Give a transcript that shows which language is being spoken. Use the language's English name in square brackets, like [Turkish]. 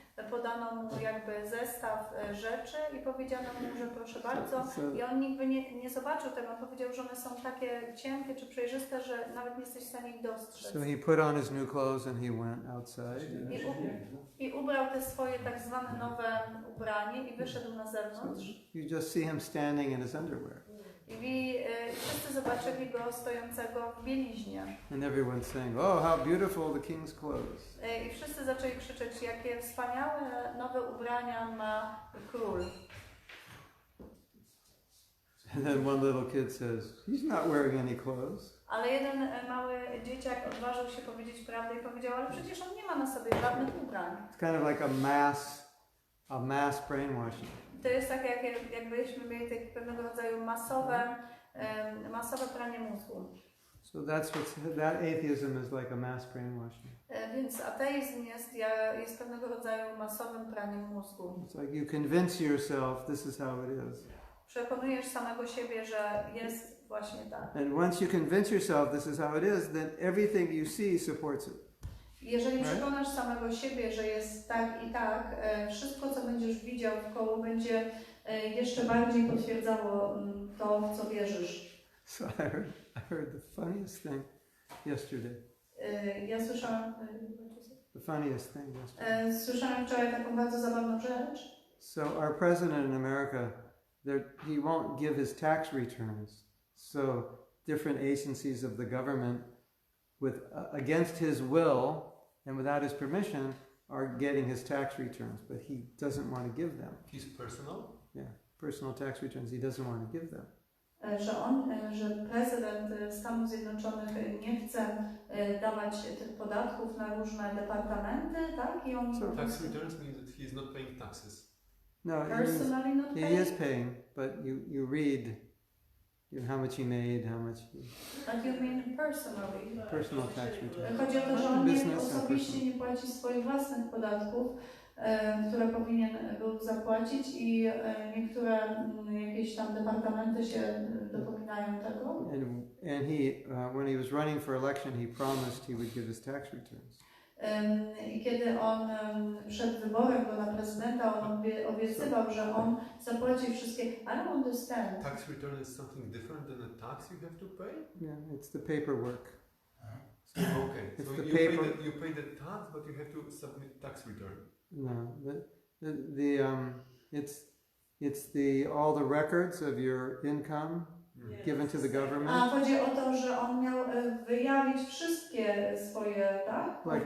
[Polish] Podano mu jakby zestaw rzeczy i powiedziano mu, że proszę bardzo. I on nigdy nie zobaczył tego. On powiedział, że one są takie cienkie czy przejrzyste, że nawet nie jesteś w stanie ich dostrzec. [English] So he put on his new clothes and he went outside. [Polish] I ubrał te swoje tak zwane nowe ubranie i wyszedł na zewnątrz. [English] You just see him standing in his underwear. [Polish] I wszyscy zobaczyli go stojącego w bieliźnie. [English] And everyone's saying, "Oh, how beautiful the king's clothes." [Polish] I wszyscy zaczęli krzyczeć, jakie wspaniałe nowe ubrania ma król. [English] And then one little kid says, "He's not wearing any clothes." [Polish] Ale jeden mały dzieciak odważył się powiedzieć prawdę i powiedział, ale przecież on nie ma na sobie żadnych ubrań. [English] It's kind of like a mass brainwashing. [Polish] To jest tak, jakbyśmy mieli takie pewnego rodzaju masowe pranie mózgu. [English] So that atheism is like a mass brainwashing. [Polish] Więc ateizm jest pewnego rodzaju masowym praniem mózgu. [English] It's like you convince yourself this is how it is. [Polish] Przekonujesz samego siebie, że jest właśnie tak. [English] And once you convince yourself this is how it is, then everything you see supports it. [Polish] Jeżeli przekonasz samego siebie, że jest tak i tak, wszystko, co będziesz widział wkoło, będzie jeszcze bardziej potwierdzało to, w co wierzysz. [English] So I heard the funniest thing yesterday. [Polish] Ja słyszałam... [English] The funniest thing yesterday. [Polish] Słyszałam wczoraj taką bardzo zabawną rzecz. [English] So our president in America, he won't give his tax returns. So different agencies of the government, against his will and without his permission, are getting his tax returns, but he doesn't want to give them. His personal? Yeah. personal tax returns. He doesn't want to give them. [Polish] Że prezydent Stanów Zjednoczonych nie chce dawać tych podatków na różne departamenty, tak? I on [English] tax returns means that he is not paying taxes. No, personally not he paying. is paying, but you read how much he made, how much. But you mean personally? Personal tax returns. [Polish] Chodzi o to, że on osobiście nie płaci swoich własnych podatków, które powinien był zapłacić i niektóre jakieś tam departamenty się dopominają tego. [English] And he, when he was running for election, he promised he would give his tax returns. [Polish] I kiedy on przed wyborem go na prezydenta, on obiecywał, że on zapłaci wszystkie. [English] I don't understand. Tax return is something different than a tax you have to pay? Yeah, it's the paperwork. Okay, It's so the you pay the tax, but you have to submit tax return. No, it's all the records of your income given to the government. [Polish] A chodzi o to, że on miał wyjawić wszystkie swoje, tak?